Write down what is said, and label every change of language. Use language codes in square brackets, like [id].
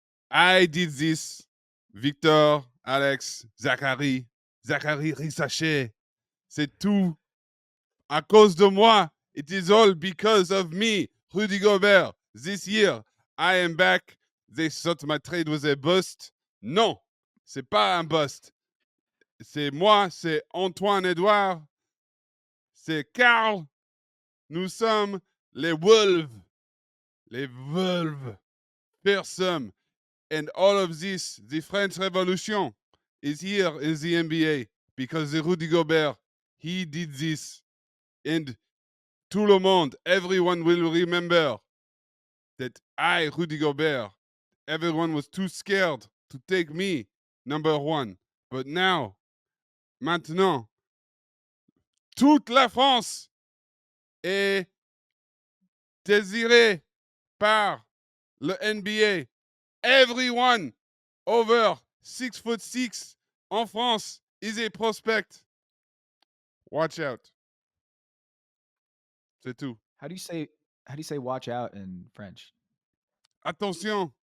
[en] I did this. Victor, Alex, Zachary Risache. [fr] C'est tout. À cause de moi. [en] It is all because of me, Rudy Gobert. This year, I am back. They thought my trade was a bust. [fr] Non, c'est pas un bust. C'est moi, c'est Antoine Edouard, c'est Carl. Nous sommes les Wolves. Les Wolves. Fearsome. [en] And all of this, the French Revolution, is here in the NBA because the Rudy Gobert, he did this. And [fr] tout le monde, [en] everyone will remember that I, Rudy Gobert, everyone was too scared to take me number one. But now, [fr] maintenant, toute la France est désirée par le NBA. [en] Everyone over 6'6" [fr] en France [en] is a prospect. Watch out. [fr] C'est tout. [en] How do you say watch out in French? [fr] Attention.